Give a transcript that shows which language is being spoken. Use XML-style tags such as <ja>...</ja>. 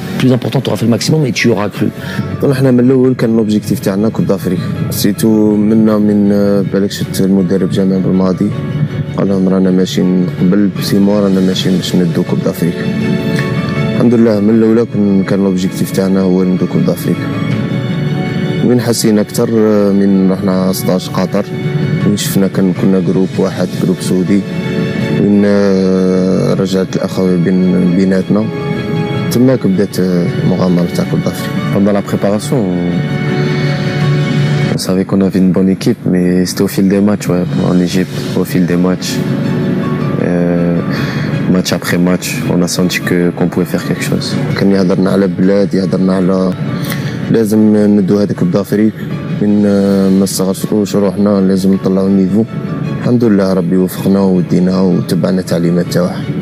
<fr>Plus important, tu auras fait le maximum et tu auras cru.</fr> <ar>احنا من الاول كان لوبجيكتيف تاعنا كوب دافريك سيتو من بالك شفت المدرب جامع بالماضي قال لهم رانا ماشيين قبل بسيمو رانا ماشيين باش ندو كوب دافريك. الحمد لله من الاولى كان لوبجيكتيف تاعنا هو ندو كوب دافريك. وين حسينا اكثر من رحنا 16 قطر وين شفنا كنا جروب واحد جروب سعودي وين رجعت الاخوه بيناتنا تماك بدات المغامره تاع كوب دافريك.</ar> <fr>Pendant la préparation, on savait qu'on avait une bonne équipe, mais c'était au fil des matchs, ouais, en Égypte, au fil des matchs. Match après match, on a senti qu'on pouvait faire quelque chose.</fr> <ar>كان يهضرنا على بلاد يهضرنا على لازم ندو هذاك كوب دافريك من ما نصغروش روحنا لازم نطلعوا النيفو. الحمد لله ربي وفقنا ودينا وتبعنا تعليمات تاعه.</ar>